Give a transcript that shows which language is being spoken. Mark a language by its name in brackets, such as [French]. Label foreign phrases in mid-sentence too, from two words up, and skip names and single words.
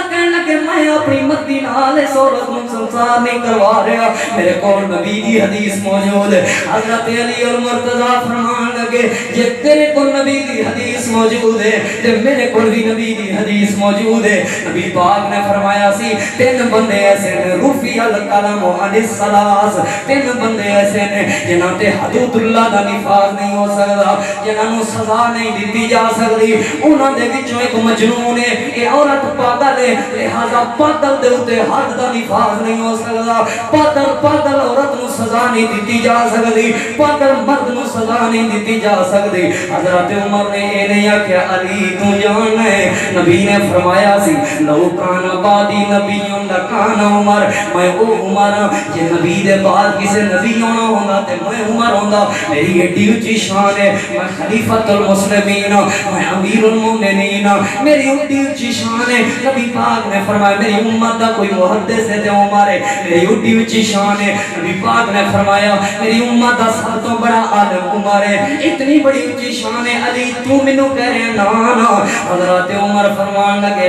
[Punjabi] کہنے لگے میں اپنی مرضی نال اس عورت نو سنسار نہیں کروا رہا میرے کول نبی دی حدیث موجود ہے حضرت علی المرتضی فرمان لگے جے تیرے کول نبی دی حدیث موجود ہے تے میرے کول بھی نبی دی حدیث موجود ہے نبی پاک نے فرمایا سی تین بندے ایسے نے [Arabic] رفیع القلم عن الثلاث [Punjabi] تین بندے ایسے نے جنہاں تے حدود اللہ دا نفاذ نہیں ہو سکتا جنہاں نو سزا نہیں دیتی جا سکتی انہاں دے وچوں ایک مجنون ہے اے عورت پاگل ہے لہذا پاگل دے اوتے حد دا نفاذ نہیں ہو سکتا پاگل عورت نو سزا نہیں دیتی جا سکتی پاگل مرد نو سزا نہیں دیتی جا سکتی حضرت عمر نے اے نہیں آکھیا علی تو جان ہے نبی نے فرمایا سی [Arabic] لو کان بعدی نبی لکان عمر [Punjabi] میں او عمر جے نبی دے بعد کسے نبی ہونا ہوندا تے میں عمر ہوندا میری ایڈی اونچی شان ہے میں [Arabic] خلیفۃ المسلمین [Punjabi] میں [Arabic] امیر المومنین [Punjabi] میری ایڈی اونچی شان ہے نبی پاک نے فرمایا میری امت دا کوئی محدث ہے تے عمر ہے میری ایڈی اونچی شان ہے نبی پاک نے فرمایا میری امت دا سب تو بڑا عالم عمر ہے اتنی بڑی اونچی شان ہے علی تو مینوں کہہ رہے نا نا حضرت عمر فرمان لگے